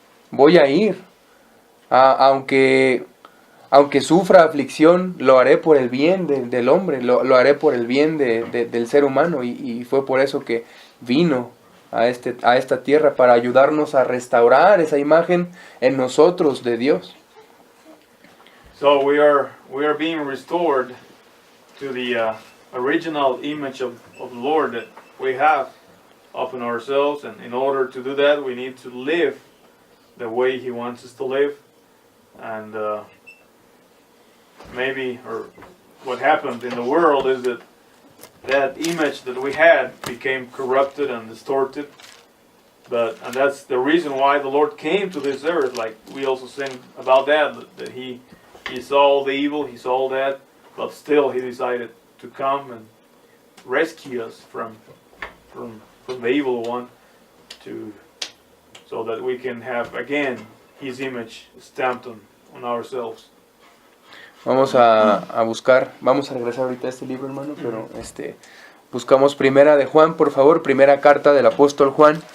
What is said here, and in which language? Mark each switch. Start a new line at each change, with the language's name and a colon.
Spanish: voy a ir, aunque sufra aflicción, lo haré por el bien del hombre, lo haré por el bien del ser humano, y fue por eso que vino a esta tierra, para ayudarnos a restaurar esa imagen en nosotros de Dios.
English: So we are being restored to the original image of the Lord that we have upon ourselves, and in order to do that we need to live the way He wants us to live, and maybe, or what happened in the world is that that image that we had became corrupted and distorted. And that's the reason why the Lord came to this earth. Like we also sing about that He saw all the evil, He saw all that, but still He decided to come and rescue us from the evil one, so that we can have again His image stamped on ourselves.
Spanish: Vamos a buscar, vamos a regresar ahorita a este libro, hermano, pero buscamos Primera de Juan, por favor, primera carta del apóstol Juan.